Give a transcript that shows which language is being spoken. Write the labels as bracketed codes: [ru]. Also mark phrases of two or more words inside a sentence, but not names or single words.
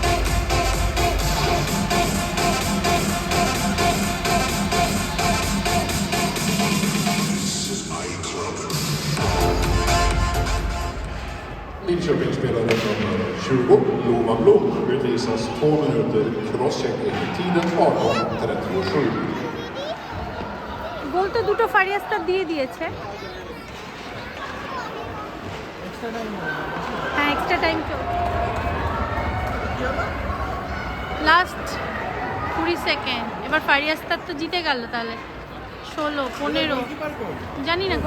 [sv] Linköpingsspelaren nummer 20, Lova Blom, utvisas 2 minuter crosschecking. Tiden 18:37. [bn] গোল তো দুটো ফারিয়াস্তা দিয়ে দিয়েছে। [en] হ্যাঁ, extra time last 20 second. [bn] এবার ফারিয়াস্তার তো জিতে গেল, তাহলে 16, 15 জানি না।